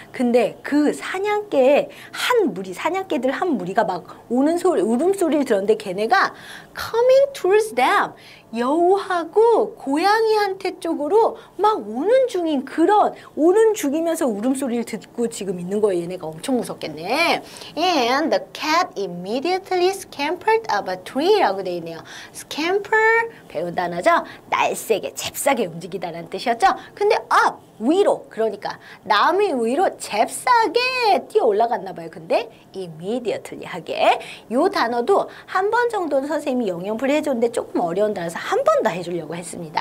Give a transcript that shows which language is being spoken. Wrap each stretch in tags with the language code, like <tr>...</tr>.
<ko>근데 그 사냥개들 한 무리가 막 오는 울음소리를 들었는데 걔네가</ko> <en>coming towards them.</en> <ko>여우하고 고양이한테 쪽으로 막 오는 중이면서 울음소리를 듣고 지금 있는 거예요. 얘네가 엄청 무섭겠네.</ko> <en>And the cat immediately scampered up a tree</en> <ko>라고 돼 있네요. scamper 배운 단어죠. 날쌔게, 잽싸게 움직이다라는 뜻이었죠. 근데 up, 위로, 그러니까 나무 위로 잽싸게 뛰어 올라갔나 봐요. 근데 immediately 하게. 요 단어도 한 번 정도는 선생님이 영영풀이 해줬는데 조금 어려운 단어라서 한 번 더 해주려고 했습니다.</ko>